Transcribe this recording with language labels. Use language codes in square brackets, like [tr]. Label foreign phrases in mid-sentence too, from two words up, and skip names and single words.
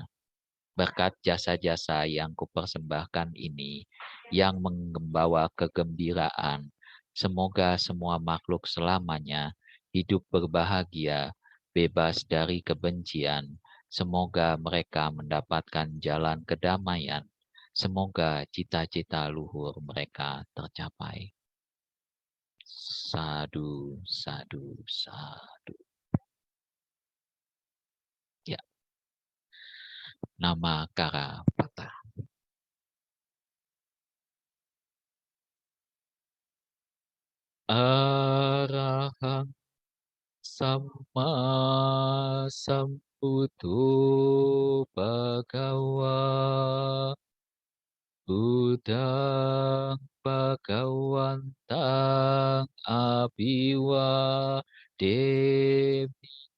[id] Berkat jasa-jasa yang kupersembahkan ini, yang membawa kegembiraan, semoga semua makhluk selamanya hidup berbahagia, bebas dari kebencian. Semoga mereka mendapatkan jalan kedamaian. Semoga cita-cita luhur mereka tercapai. [pi] Sadu, sadu, sadu. Ya, nama Karapata. Arahang Sama Sambuddho Bhagawa Buddhang Bhagawantang Abiwa Demi